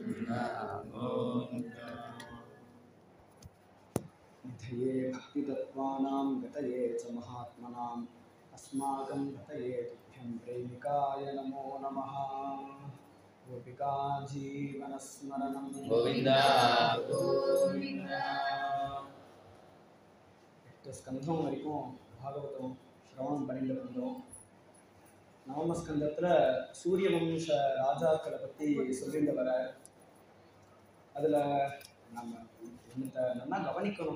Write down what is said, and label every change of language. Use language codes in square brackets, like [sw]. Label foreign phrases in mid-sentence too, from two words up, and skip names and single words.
[sa] निधये भक्तितत्त्वानां गतये च महात्मनाम् अस्माकं गतये तुभ्यं प्रेमिकाय नमो नमः। गोपिका जीवनस्मरणं गोविन्द गोविन्द [ta] ஸ்கந்தம் வரைக்கும் பாகவதம் சிரவணம் பண்ணிட்டு வந்தோம். நவமஸ்கந்தத்தில் சூரிய வம்ச ராஜாக்களை பற்றி சொல்லிட்டு வர, அதில் நம்ம நல்லா கவனிக்கணும்.